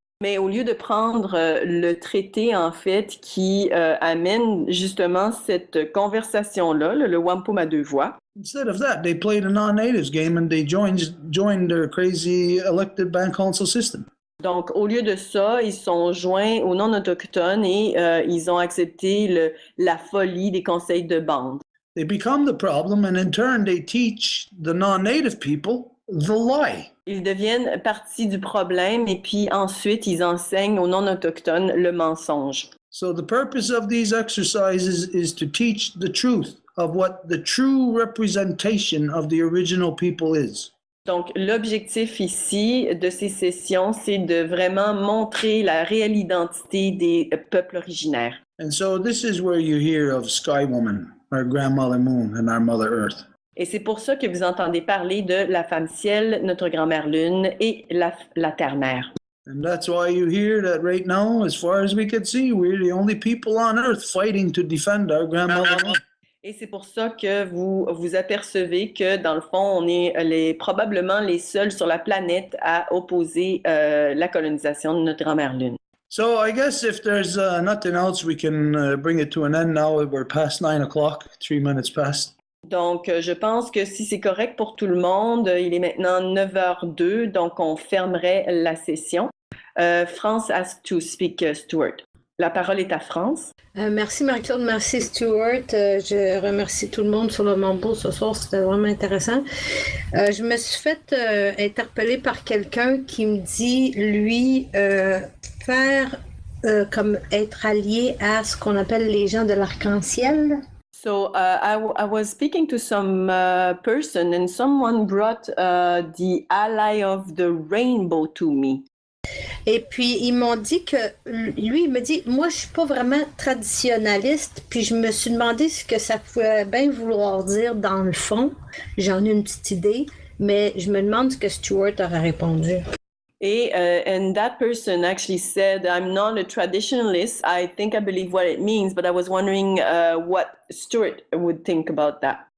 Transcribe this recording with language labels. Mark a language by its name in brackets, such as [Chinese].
[French] Mais au lieu de prendre le traité, en fait, qui amène justement cette conversation-là, le wampum à deux voix, [English] instead of that, they played a non-natives game and they joined their crazy elected band council system. [French] donc, au lieu de ça, ils sont joints aux non-autochtones et ils ont accepté la folie des conseils de bande. [English] They become the problem, and in turn, they teach the non-native people the lie. [French] Ils deviennent partie du problème et puis ensuite, ils enseignent aux non-autochtones le mensonge. [English] So the purpose of these exercises is to teach the truth of what the true representation of the original people is. [French] Donc, l'objectif ici de ces sessions, c'est de vraiment montrer la réelle identité des peuples originaires. [English] And so this is where you hear of Sky Woman, our grandmother Moon, and our Mother Earth. [French] Et c'est pour ça que vous entendez parler de la femme ciel, notre grand-mère lune et la terre-mère. [English] And that's why you hear that right now, as far as we can see, we're the only people on Earth fighting to defend our grandmother Moon. [French] Et c'est pour ça que vous vous apercevez que, dans le fond, on est probablement les seuls sur la planète à opposer la colonisation de notre grand-mère lune. [English] So I guess if there's nothing else, we can bring it to an end now. We're past 9 o'clock, 3 minutes past. [French] Donc, je pense que si c'est correct pour tout le monde, il est maintenant 9h02, donc on fermerait la session. [English] France asked to speak, Stuart. [French] La parole est à France. Merci Marie-Claude, merci Stuart. Je remercie tout le monde sur le Mambo ce soir, c'était vraiment intéressant. Je me suis fait interpeller par quelqu'un qui me dit, lui, faire comme être allié à ce qu'on appelle les gens de l'arc-en-ciel. [English] So I was speaking to some person and someone brought the ally of the rainbow to me. [French] Et puis, ils m'ont dit que, lui, il me dit, moi, je suis pas vraiment traditionnaliste, puis je me suis demandé ce que ça pouvait bien vouloir dire dans le fond. J'en ai une petite idée, mais je me demande ce que Stuart aurait répondu. [English] Et and that person actually said, I'm not a traditionalist. I think I believe what it means, but I was wondering what Stuart would think about that.